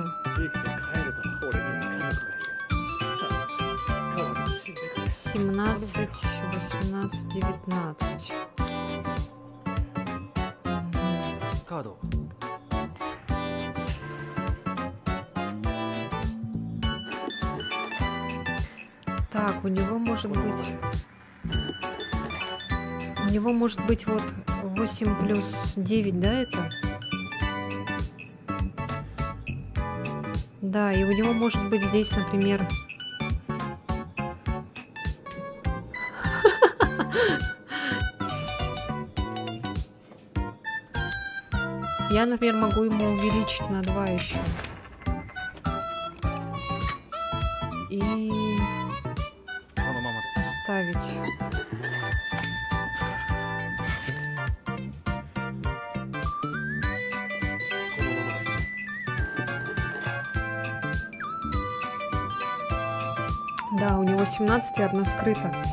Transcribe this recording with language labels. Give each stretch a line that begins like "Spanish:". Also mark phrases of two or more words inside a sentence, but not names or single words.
Japanese: 生きて帰ると俺には家族がいる。さあ、代わりに死んでくれ。 17, 18, 19. カードを。
Russian: Так, у него может быть... У него может быть вот 8 плюс 9, да, это? Да, и у него может быть здесь, например... Я, например, могу ему увеличить на 2 еще. И
Japanese: このままで。
Russian: ставить. Да, у него 17 и одна скрыта.